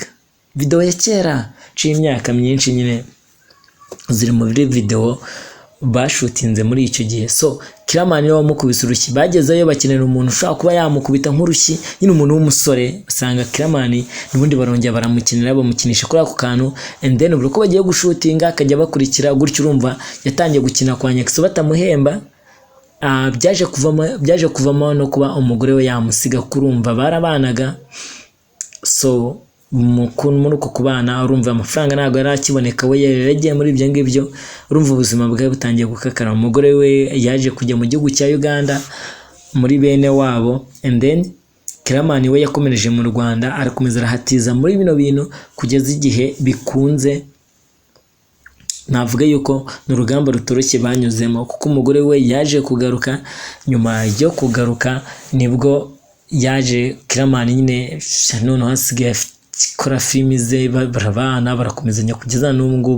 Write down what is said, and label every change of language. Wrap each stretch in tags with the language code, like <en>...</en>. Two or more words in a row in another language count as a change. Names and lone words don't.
<rw>Video ya kera c'imyaka myinshi nyine ziri muri video bashutinze muri icyo gihe. So Kiramani niwe wamukubise urushyi, bagezeyo bakenera umuntu ushobora kuba yamukubita nk'urushyi, nyine umuntu w'umusore. Basanga Kiramani n'ubundi barongera baramukinira, bamukinisha kuri ako kantu,</rw> <en>and then</en> <rw>buri ko bagiye gushutinga akajya bakurikira gutyo. Urumva yatangiye gukina kwa Nyakiso batamuhemba. Byaje kuvamo no kuba umugore we yamusiga, kurumva barabanaga. So muri uko kubana, urumva amafaranga ntabwo yari akiboneka, we yaragiye muri ibyo ngibyo. Urumva ubuzima bwe butangiye gukakara. Umugore we yaje kujya mu gihugu cya Uganda muri bene wabo,</rw> <en>and then</en> <rw>Kiramani we yakomereje mu Rwanda, arakomeza arahatiza muri bino bintu kugeza igihe bikunze. Navuga yuko ni urugamba rutoroshye banyuzemo, kuko umugore we yaje kugaruka. Nyuma yo kugaruka nibwo yaje Kiramani nyine noneho hasigaye kora filimi ze, barabana barakomezanya kugeza n'ubu ngubu.</rw>